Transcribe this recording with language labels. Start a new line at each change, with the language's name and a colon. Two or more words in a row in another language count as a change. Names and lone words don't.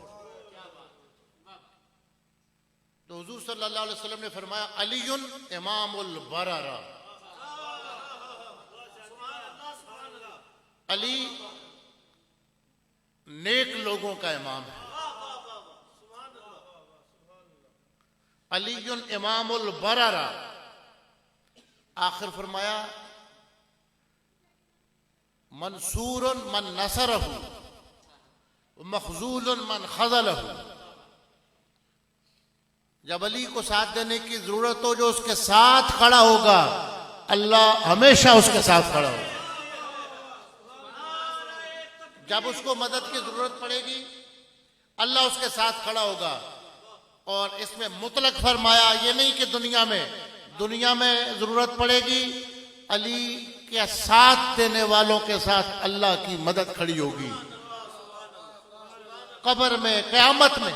Hindi: तो हुजूर
Arabic: صلى الله عليه وسلم
Hindi: ने फरमाया
Arabic: علي إمام البررة,
Hindi: अली नेक लोगों का इमाम है।
Arabic: علي إمام البررة,
Hindi: आखिर फरमाया
Arabic: منصور من نصره مخذول من خذله.
Hindi: जब अली को साथ देने की जरूरत हो, जो उसके साथ खड़ा होगा अल्लाह हमेशा उसके साथ खड़ा होगा। जब उसको मदद की जरूरत पड़ेगी अल्लाह उसके साथ खड़ा होगा। और इसमें मुतलक फरमाया, ये नहीं कि दुनिया में जरूरत पड़ेगी, अली के साथ देने वालों के साथ अल्लाह की मदद खड़ी होगी, कब्र में, क़यामत में।